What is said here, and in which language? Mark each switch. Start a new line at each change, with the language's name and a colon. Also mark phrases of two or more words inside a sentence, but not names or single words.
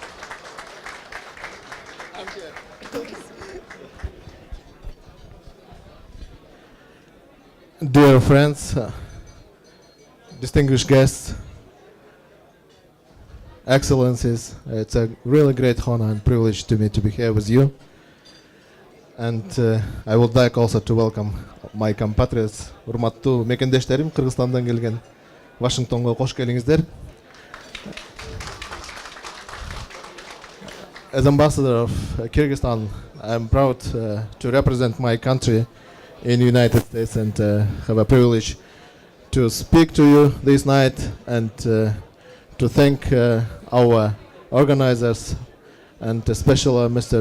English: Dear friends, distinguished guests, excellencies, it's a really great honor and privilege to me to be here with you. And I would like also to welcome my compatriots,
Kyrgyz: урматтуу мекендештерим, Кыргызстандан келген, Вашингтонго кош келиңиздер.
English: As ambassador of Kyrgyzstan, I'm proud to represent my country in the United States and have a privilege to speak to you this night and to thank our organizers and especially Mr.